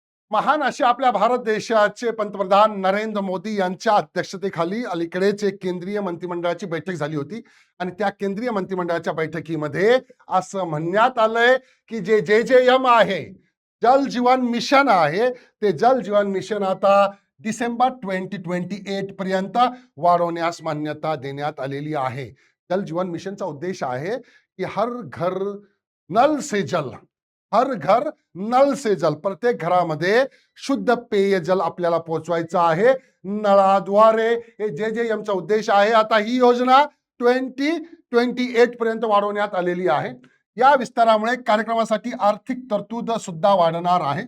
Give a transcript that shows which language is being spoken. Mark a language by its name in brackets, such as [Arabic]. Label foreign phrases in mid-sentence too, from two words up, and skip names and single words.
[Marathi] महान असे आपल्या भारत देशाचे पंतप्रधान नरेंद्र मोदी यांच्या अध्यक्षतेखाली अलीकडेच एक केंद्रीय मंत्रिमंडळाची बैठक झाली होती आणि त्या केंद्रीय मंत्रिमंडळाच्या बैठकीमध्ये असं म्हणण्यात आलंय की जे JJM आहे, जल जीवन मिशन आहे, ते जल जीवन मिशन आता डिसेंबर 2028 पर्यंत वाढवण्यास मान्यता देण्यात आलेली आहे. जल जीवन मिशनचा उद्देश आहे की [Hindi] हर घर नल से जल, हर घर नल से जल, [Marathi] प्रत्येक घरामध्ये शुद्ध पेयजल आपल्याला पोहोचवायचं आहे नळाद्वारे. हे JJM चा उद्देश आहे. आता ही योजना 2028 पर्यंत वाढवण्यात आलेली आहे. या विस्तारामुळे कार्यक्रमासाठी आर्थिक तरतूद सुद्धा वाढणार आहे.